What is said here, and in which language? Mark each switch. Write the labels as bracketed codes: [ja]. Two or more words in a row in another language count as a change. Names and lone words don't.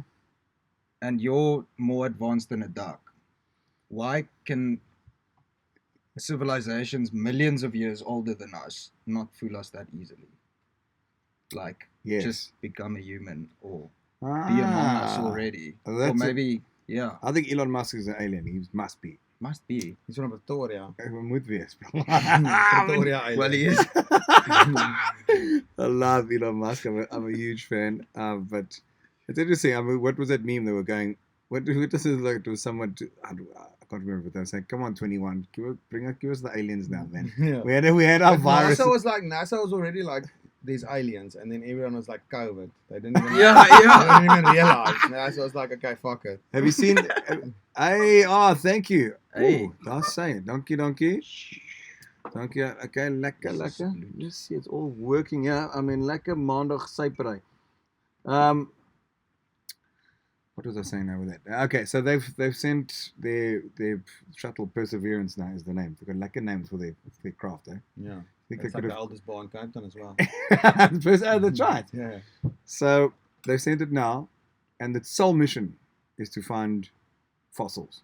[en] and you're more advanced than a duck, why can civilizations millions of years older than us not fool us that easily? Like, Yes. just become a human or be among us already. Well, Or that's maybe, yeah, I think Elon Musk is an alien. He must be. must be. He's from Pretoria. [af] Hy moet wees. [en] Pretoria Island. Well, he is. I love Elon Musk. I'm a huge fan. But it's interesting. I mean, what was that meme they were going? What this is like? It was someone. I can't remember. But they were saying, "Come on, 21, give us the aliens now, man." Yeah. We had our But virus. NASA was already like, there's aliens, and then everyone was like COVID. They didn't even, Yeah. they didn't even realize. NASA was like, okay, fuck it. Have you seen? Thank you. Hey. Ooh, that's saying. Donkey. Okay, lekker. Let's see, it's all working. Yeah, I mean, [af] lekker maandag sypery. [en] What was I saying now with that? Okay, so they've sent their shuttle Perseverance now is the name. They've got lekker names for their craft, eh? Yeah. I think It's they like could the eldest bar in Cape Town as well. have. That's right. Yeah. So they've sent it now, and the sole mission is to find fossils.